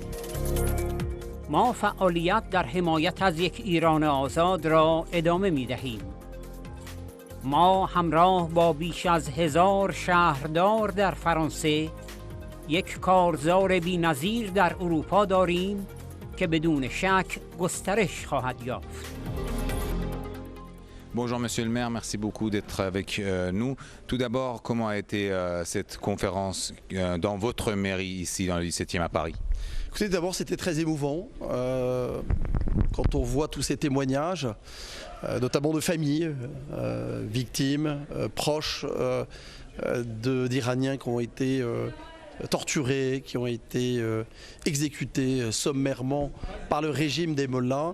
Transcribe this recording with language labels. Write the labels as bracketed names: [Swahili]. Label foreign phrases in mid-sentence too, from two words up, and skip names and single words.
[Persian] ما فعالیت در حمایت از یک ایران آزاد را ادامه می دهیم. ما همراه با بیش از 1000 شهردار در فرانسه یک کارزار بی‌نظیر در اروپا داریم که بدون شک گسترش خواهد یافت. [French] Bonjour Monsieur le maire, merci beaucoup d'être avec nous. Tout d'abord, comment a été cette conférence dans votre mairie ici dans le 17e à Paris? Écoutez, d'abord c'était très émouvant quand on voit tous ces témoignages, notamment de familles, victimes, proches d'Iraniens qui ont été torturés, qui ont été exécutés sommairement par le régime des mollahs.